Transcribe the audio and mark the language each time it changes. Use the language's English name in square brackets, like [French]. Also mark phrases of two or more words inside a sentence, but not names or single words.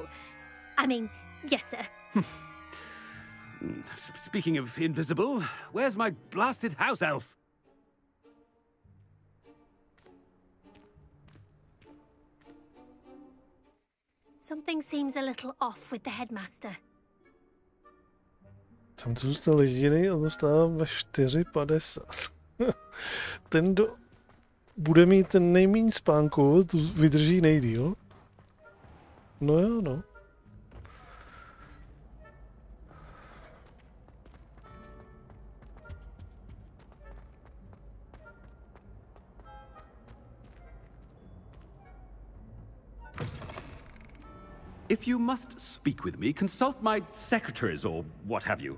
[English] I mean, yes, sir. Speaking of invisible, where's my blasted house elf? Something seems a little off with the headmaster. [Czech] Jsem tu zůstal jediný a dostávám ve 4,50. Ten, kdo bude mít ten nejméně spánku, tu vydrží nejdýl. No jo, no. [English] If you must speak with me, consult my secretaries or what have you.